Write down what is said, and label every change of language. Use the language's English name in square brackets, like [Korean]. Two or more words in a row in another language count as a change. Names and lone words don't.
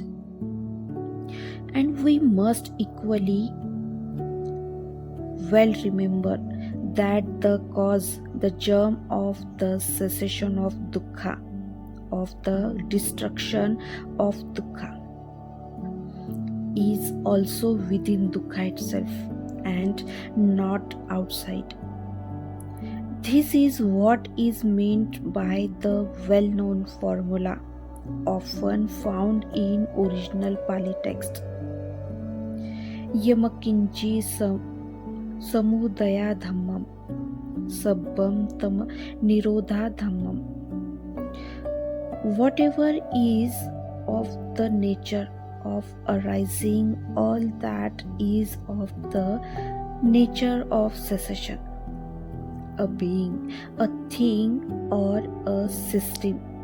[English] And we must equally well remember that the cause, the germ of the cessation of dukkha, of the destruction of dukkha, is also within dukkha itself and not outside. This is what is meant by the well-known formula often found in original Pali text. [Pali] Yamakinchi samudaya dhammam sabbam tam nirodha dhammam. [English] Whatever is of the nature of arising, all that is of the nature of cessation, a being, a thing, or a system,